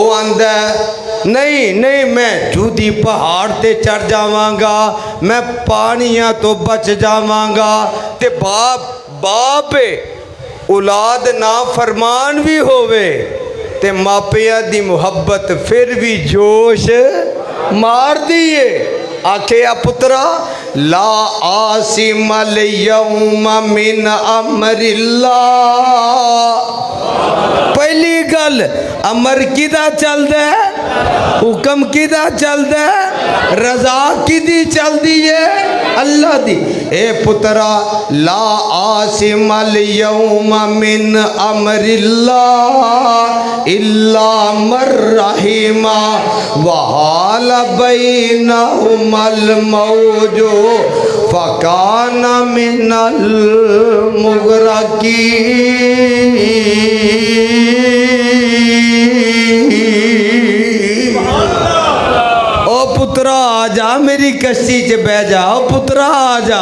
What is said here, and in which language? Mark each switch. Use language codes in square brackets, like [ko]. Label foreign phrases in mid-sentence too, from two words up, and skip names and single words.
[pa] او آندا نہیں نہیں، میں جودی پہاڑ تے چڑھ جاواں گا، میں پانیاں توں بچ جاواں گا. تے باپ اولاد نافرمان وی ہووے تے ماپیاں دی محبت فیر وی جوش ماردی اے. آکھے پترا [ar] لَا عَاصِمَ الْيَوْمَ مِنْ أَمْرِ اللَّهِ. [pa] پہلی گل امر کیدا چلدا اے، حکم کیدا چلدا اے، رضا کیدی چلدی اے، اللہ دی. اے پترا [ar] لَا عَاصِمَ الْيَوْمَ مِنْ أَمْرِ اللَّهِ إِلَّا مَنْ رَحِمَ وَحَالَ بَيْنَهُمَا الْمَوْجُ فَكَانَ مِنَ الْمُغْرَقِينَ. [pa] او پترا آجا میری کشتی چ بہہ جا، او پترا آجا.